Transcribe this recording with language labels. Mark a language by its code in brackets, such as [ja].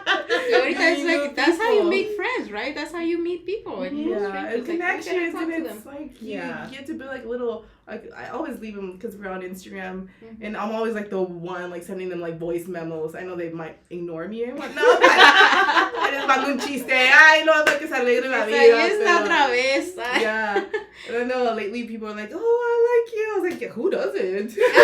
[en] Like that's how you make friends, right? That's how you meet people. And and connections, like, and it's like you get to build like little. Like I always leave them because we're on Instagram, and I'm always like the one like sending them like voice memos. I know they might ignore me and whatnot. But I just [es] mando un chiste. Ay, no, que se alegre la vida. Otra vez. [en] Yeah. And I know lately people are like, oh, I like you. I was like, yeah, who doesn't?